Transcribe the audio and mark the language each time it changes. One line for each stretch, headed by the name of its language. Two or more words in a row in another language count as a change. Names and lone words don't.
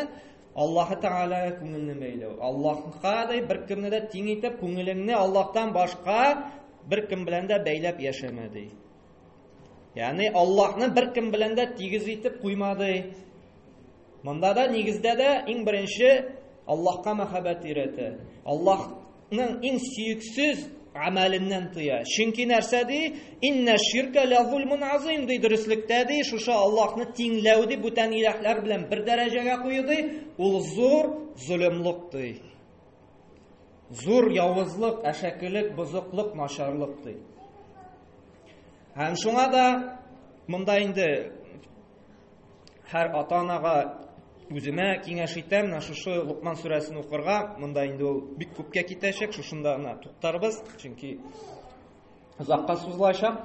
Tatar: Аллаһ Тәгаләгә күңелне бәйләү. Аллаһка да беркемне дә тиң итеп, күңелеңне Аллаһтан башка беркем белән дә бәйләп яшәмә ди. Ягъни Аллаһны беркем белән дә тигез итеп куймады. Монда да нигездә дә иң беренче Аллаһка мәхәббәт өйрәтә. Аллаһның иң сөйксез амәленнән тыя. Чөнки нәрсә ди?
Arabic: إن الشرك لظلم عظيم
Tatar: ди, дөреслектә ди, шушы Аллаһны тиңләү ди, бүтән иләһләр белән бер дәрәҗәгә кую ди, ул зур зулымлык ди. Зур явызлык, әшәкелек, бозыклык, начарлык ди. Һәм шуңа да монда инде һәр ата-анага үземә киңәш итәм, шушы Луқман сүрәсен укырга, монда инде ул бик күпкә китәчәк, шушында гына туктарбыз, чөнки узакка сузылачак.